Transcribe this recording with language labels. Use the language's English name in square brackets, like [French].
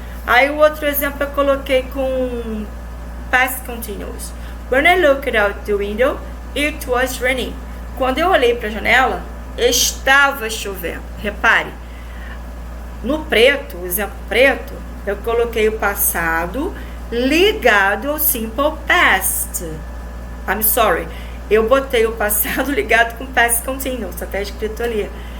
[Portuguese] Aí o outro exemplo eu coloquei com past continuous. [English] When I looked out the window, it was raining. [Portuguese] Quando eu olhei para a janela, estava chovendo. Repare, no preto, o exemplo preto, eu coloquei o passado ligado ao simple past. [English] I'm sorry. [Portuguese] Eu botei o passado ligado com past continuous, até escrito ali.